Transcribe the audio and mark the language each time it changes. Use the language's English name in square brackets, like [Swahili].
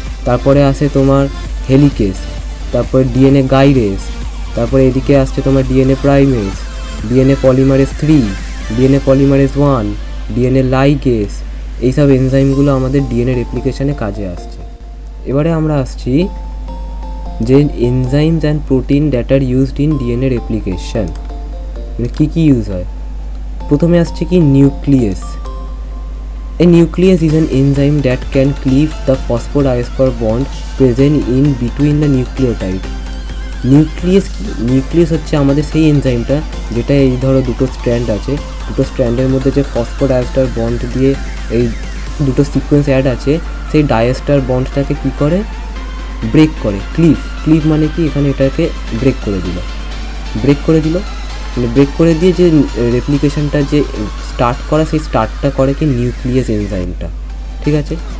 [Bangla] তারপরে আসে তোমার হেলিকেস, তারপরে ডিএনএ গাইরেস, তারপরে এদিকে আসছে তোমার DNA primase, DNA polymerase 3, DNA polymerase 1, DNA লাইগেস। এইসব এনজাইমগুলো আমাদের ডিএনএ রেপ্লিকেশনে কাজে আসছে। এবারে আমরা আসছি যে [English] enzymes and protein that are used in DNA replication, [Bangla] মানে কী কী ইউজ হয়। প্রথমে আসছে কি nucleus. [English] A nucleus is an enzyme that can cleave the phosphodiester bond present in between the nucleotide. [Bangla] Nucleus কি, নিউক্লিয়াস হচ্ছে আমাদের সেই এনজাইমটা যেটা এই ধরো দুটো স্ট্র্যান্ড আছে, দুটো স্ট্র্যান্ডের মধ্যে যে ফসফোডাইস্টার বন্ড দিয়ে এই দুটো সিকোয়েন্স অ্যাড আছে, সেই ডাইস্টার বন্ডটাকে কী করে, ব্রেক করে। ক্লিভ মানে কি, এখানে এটাকে ব্রেক করে দিল, মানে ব্রেক করে দিয়ে যে রেপ্লিকেশনটা যে স্টার্ট করা, সেই স্টার্টটা করে কি নিউক্লিয়াস এনজাইমটা, ঠিক আছে।